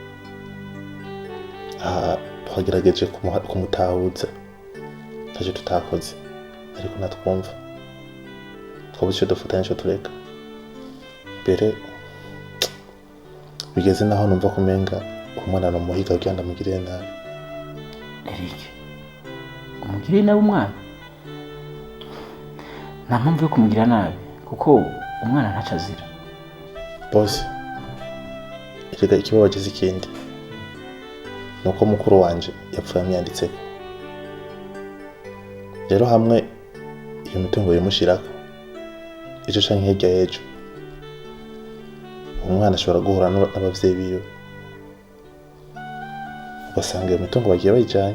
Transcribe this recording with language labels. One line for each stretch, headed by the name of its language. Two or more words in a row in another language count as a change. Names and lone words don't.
Rundi: Twagerageje kumutahuza ntacyo tutakoze ariko natwumva twabuze icyo dufatanya icyo tureka mbere bigeze naho numva kumenga umwana namuhiga kugira ngo amugirire nabi. Eric, umugirire nabi umwana? Nta mpamvu yo kumugira nabi kuko umwana ntacyo azira. Bose erega ikibabagize ikindi nuko mukuru wanje yapfuye amyanditseko. Rero hamwe iyo mitungo yimushirako ejo canke hirya y'ejo umwana ashobora guhura n'abavyeyi biwe ugasanga iyo mitungo bagiye bayijanye.